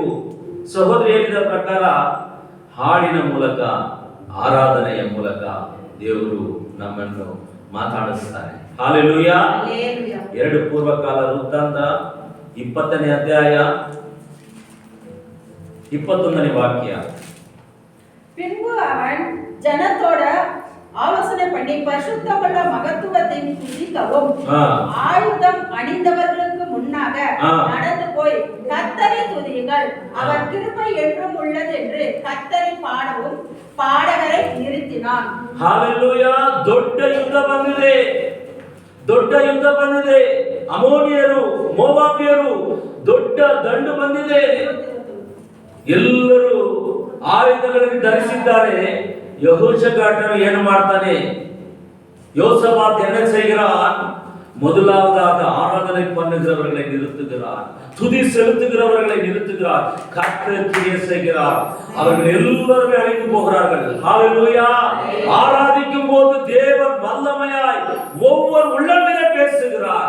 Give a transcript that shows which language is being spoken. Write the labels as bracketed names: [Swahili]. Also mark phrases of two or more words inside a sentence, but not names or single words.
[Kannada] ಸಹೋದರಿ ಹೇಳಿದ ಪ್ರಕಾರ ಹಾಡಿನ ಮೂಲಕ, ಆರಾಧನೆಯ ಮೂಲಕ ದೇವರು ನಮ್ಮನ್ನು ಮಾತಾಡಿಸ್ತಾರೆ. ಹಾಲೆಲೂಯಾ. 2 ಪೂರ್ವಕಾಲ ವೃತ್ತಾಂತ 20ನೇ ಅಧ್ಯಾಯ 21ನೇ ವಾಕ್ಯ. [Tamil] பின்பு அவன் ஜனத்தோட ஆலோசனை பண்ணி பரிசுத்தமுள்ள மகத்துவத்தை துதிக்கவும் ஆயுதம் அணிந்தவர்களுக்கு முன்னாக நடந்து போய் கர்த்தரை துதியுங்கள், அவர் கிருபை என்றும் உள்ளது என்று கர்த்தரை பாடவும் பாடகரை நிறுத்தினான். [Kannada] ಹಾಲೆಲೂಯಾ. ದೊಡ್ಡ ಯುದ್ಧ ಬಂದಿದೆ, ದೊಡ್ಡ ಯುದ್ಧ ಬಂದಿದೆ. ಅಮೋನಿಯರು, ಮೋವಾಬ್ಯರು ದೊಡ್ಡ ದಂಡು ಬಂದಿದೆ. ಎಲ್ಲರೂ ಆಯುಧಗಳನ್ನು ಧರಿಸಿದ್ದಾರೆ. ಯೆಹೋಷಾಫಾಟನು ಏನು ಮಾಡ್ತಾನೆ? [Tamil] யோசபாத் என்ன செய்கிறான்? முதலாவதாக ஆராதனை பண்ணுகிறவர்களை நிறுத்துகிறார், துதி செலுத்துகிறவர்களை நிறுத்துகிறார், கர்த்தர் கிரியை செய்கிறார். அவர்கள் எல்லாரும் அழிந்து போகிறார்கள். ஹalleluya. ஆராதிக்கும் போது தேவன் வல்லமையாய் ஒவ்வொரு உள்ளத்திலே பேசுகிறார்.